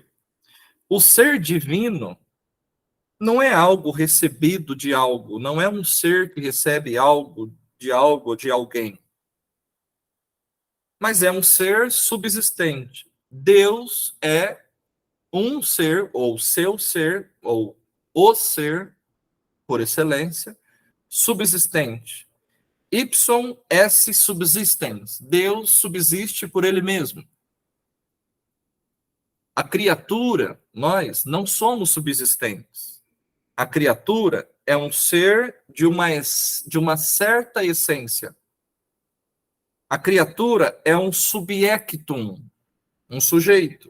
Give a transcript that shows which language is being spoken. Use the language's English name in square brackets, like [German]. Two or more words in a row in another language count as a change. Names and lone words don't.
[Portuguese] O ser divino não é algo recebido de algo, não é um ser que recebe algo ou de alguém, mas é um ser subsistente. Deus é um ser, ou seu ser, ou o ser, por excelência, subsistente. [Latin] Ipsum esse subsistens. [Portuguese] Deus subsiste por ele mesmo. A criatura, nós, não somos subsistentes. A criatura é um ser de uma certa essência. A criatura é um subjectum, um sujeito.